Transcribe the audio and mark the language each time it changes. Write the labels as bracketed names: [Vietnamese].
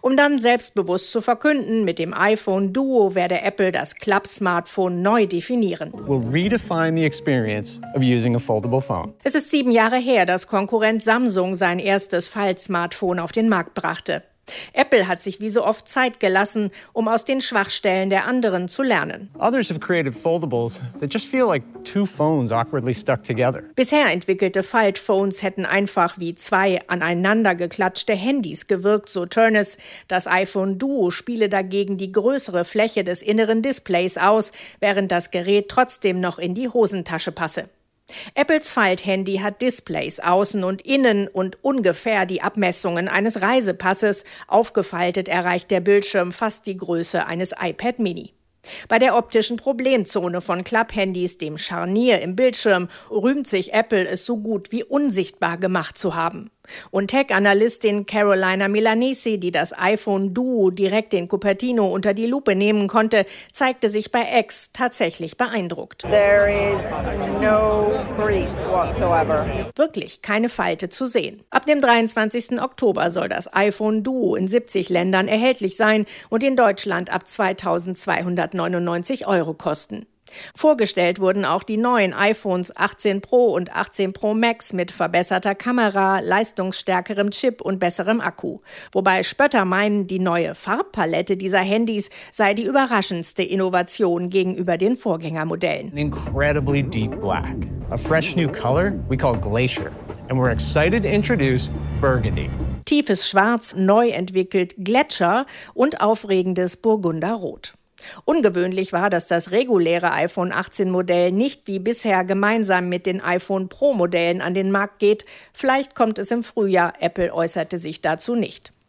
[German] Um dann selbstbewusst zu verkünden, mit dem iPhone Duo werde Apple das Klapp-Smartphone neu definieren. [English] We'll redefine the experience of using a foldable phone. [German] Es ist 7 Jahre her, dass Konkurrent Samsung sein erstes Falt-Smartphone auf den Markt brachte. Apple hat sich wie so oft Zeit gelassen, um aus den Schwachstellen der anderen zu lernen. [English] Others have created foldables that just feel like two phones awkwardly stuck together. [German] Bisher entwickelte Fold-Phones hätten einfach wie zwei aneinander geklatschte Handys gewirkt, so Ternus. Das iPhone Duo spiele dagegen die größere Fläche des inneren Displays aus, während das Gerät trotzdem noch in die Hosentasche passe. Apples Falt-Handy hat Displays außen und innen und ungefähr die Abmessungen eines Reisepasses. Aufgefaltet erreicht der Bildschirm fast die Größe eines iPad Mini. Bei der optischen Problemzone von Klapphandys, dem Scharnier im Bildschirm, rühmt sich Apple, es so gut wie unsichtbar gemacht zu haben. Und Tech-Analystin Carolina Milanese, die das iPhone Duo direkt in Cupertino unter die Lupe nehmen konnte, zeigte sich bei X tatsächlich beeindruckt. [English] There is no crease whatsoever. [German] Wirklich keine Falte zu sehen. Ab dem 23. Oktober soll das iPhone Duo in 70 Ländern erhältlich sein und in Deutschland ab 2.299 € kosten. Vorgestellt wurden auch die neuen iPhones 18 Pro und 18 Pro Max mit verbesserter Kamera, leistungsstärkerem Chip und besserem Akku. Wobei Spötter meinen, die neue Farbpalette dieser Handys sei die überraschendste Innovation gegenüber den Vorgängermodellen. [English] An incredibly deep black. A fresh new color we call Glacier. And we're excited to introduce Burgundy. [German] Tiefes Schwarz, neu entwickelt Gletscher und aufregendes Burgunderrot. Ungewöhnlich war, dass das reguläre iPhone 18 Modell nicht wie bisher gemeinsam mit den iPhone Pro Modellen an den Markt geht. Vielleicht kommt es im Frühjahr, Apple äußerte sich dazu nicht.